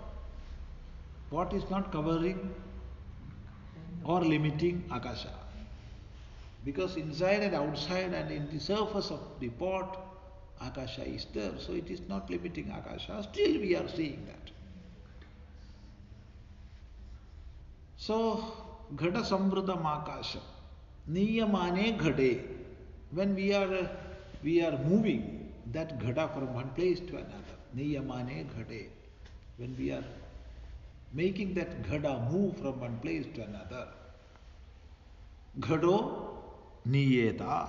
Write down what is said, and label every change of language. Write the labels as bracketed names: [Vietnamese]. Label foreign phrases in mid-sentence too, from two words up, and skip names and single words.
[English] Pot is not covering or limiting akasha. Because inside and outside and in the surface of the pot, akasha is there. So it is not limiting akasha. Still we are seeing that. So, [Sanskrit] घट संवृतम् आकाश. नीयमाने घटे. [English] When we are moving that ghada from one place to another. [Sanskrit] नीयमाने घटे. [English] When we are making that ghada move from one place to another. [Sanskrit] घटो नीयेत.